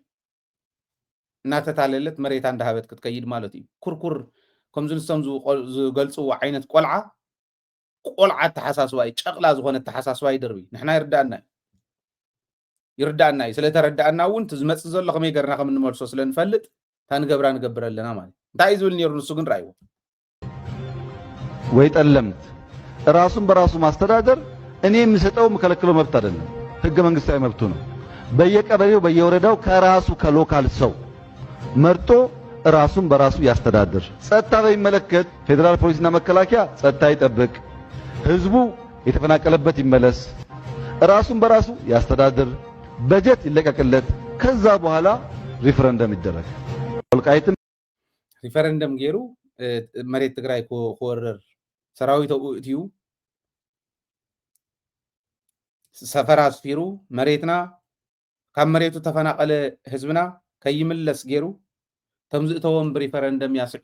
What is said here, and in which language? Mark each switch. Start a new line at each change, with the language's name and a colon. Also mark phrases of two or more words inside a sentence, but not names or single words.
Tigrinya: እናተታለለት መሬታ እንዳሃበት ክትከይድ ማለት እዩ ኩርኩር ከምዚ ንሶም ዝገልፅዎ ዓይነት ቆልዓ ተሓሳስባ እዩ ጨቕላ ዝኾነ ተሓሳስባ ይድርቢ ንሕና ይርዳእና እዩ ስለተረዳእና እውን ዝመፅእ ዘሎ ከመይ ገርና ከም እንመልሶ ስለንፈልጥ ታንገብራ ንገብር ኣለና ማለት እንታይ ዝብል ነይሩ ንሱ ግን ራእይዎ
Amharic: ወይ ጠለምት ራሱን በራሱ ማስተዳደር እኔ የምሰጠው የምከለክለው መብት አይደለም ህገ መንግስታዊ መብቱ ነው በየቀበሌው በየወረዳው ከራሱ ከሎካል ሰው መርጦ ራሱን በራሱ ያስተዳድር ጸጥታ በሚመለከት ፌደራል ፖሊስና መከላከያ ጸጥታ ይጠብቅ ህዝቡ የተፈናቀለበት ይመለስ ራሱን በራሱ ያስተዳድር በጀት ይለቀቅለት ከዛ በኋላ ሪፈረንደም ይደረግ ወልቃይትም
Tigrinya: ሪፈረንደም ገይሩ መሬት ትግራይ ኮወረር ሰራዊት እትዩ ሰፈራ ስፊሩ መሬትና ካብ መሬቱ ተፈናቀለ ህዝብና ከይምለስ ገይሩ ተምዝእተዎም ብሪፈረንደም ያስዒሮም ኢሉ